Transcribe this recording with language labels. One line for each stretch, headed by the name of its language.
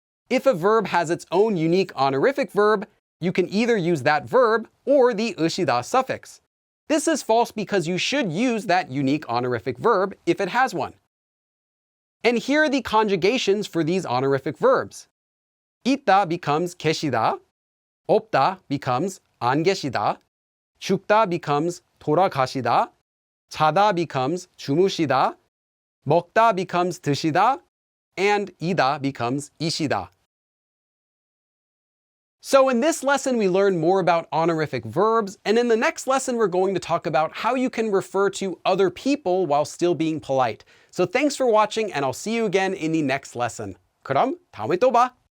English: If a verb has its own unique honorific verb, you can either use that verb or the 으시다 suffix. This is false because you should use that unique honorific verb if it has one. And here are the conjugations for these honorific verbs. 있다 becomes 계시다, 없다 becomes 안 계시다, 죽다 becomes 돌아가시다, 자다 becomes 주무시다, 먹다 becomes 드시다, and 이다 becomes 이시다. So in this lesson, we learned more about honorific verbs, and in the next lesson, we're going to talk about how you can refer to other people while still being polite. So thanks for watching, and I'll see you again in the next lesson.
Korean: 그럼 다음에 또 봐!